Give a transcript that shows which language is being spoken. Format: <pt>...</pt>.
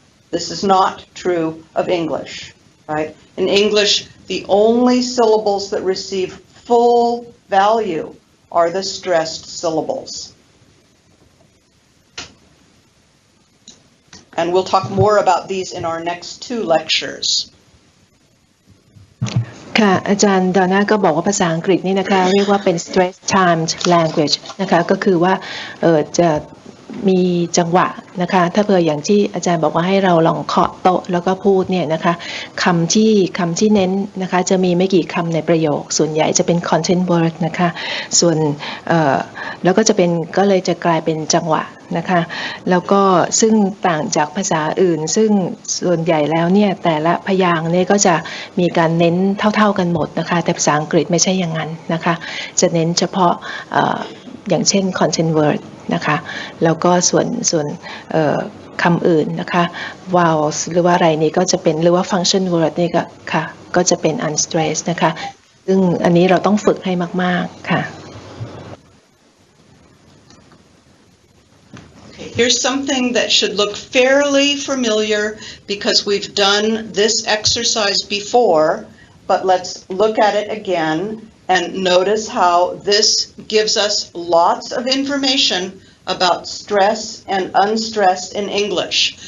<en>This is not true of English, right? In English, the only syllables that receive full value are the stressed syllables. And we'll talk more about these in our next 2 lectures.</en> <th>ค่ะอาจารย์ดอน่าก็บอกว่าภาษาอังกฤษนี่นะคะเรียกว่าเป็น stress timed language นะคะก็คือว่าจะมีจังหวะนะคะถ้าเผื่ออย่างที่อาจารย์บอกว่าให้เราลองเคาะโต๊ะแล้วก็พูดเนี่ยนะคะคำที่เน้นนะคะจะมีไม่กี่คำในประโยคส่วนใหญ่จะเป็น content word นะคะส่วน แล้วก็จะเป็นก็เลยจะกลายเป็นจังหวะนะคะแล้วก็ซึ่งต่างจากภาษาอื่นซึ่งส่วนใหญ่แล้วเนี่ยแต่ละพยางค์เนี่ยก็จะมีการเน้นเท่าๆกันหมดนะคะแต่ภาษาอังกฤษไม่ใช่อย่างนั้นนะคะจะเน้นเฉพาะอย่างเช่น content word นะคะแล้วก็ส่วนคำอื่นนะคะ vowels หรือว่าอะไรนี่ก็จะเป็นหรือว่า function word นี่ก็ค่ะก็จะเป็น unstressed นะคะซึ่งอันนี้เราต้องฝึกให้มากๆค่ะ</th> <en>Here's something that should look fairly familiar because we've done this exercise before, but let's look at it again and notice how this gives us lots of information about stress and unstress in English.</en>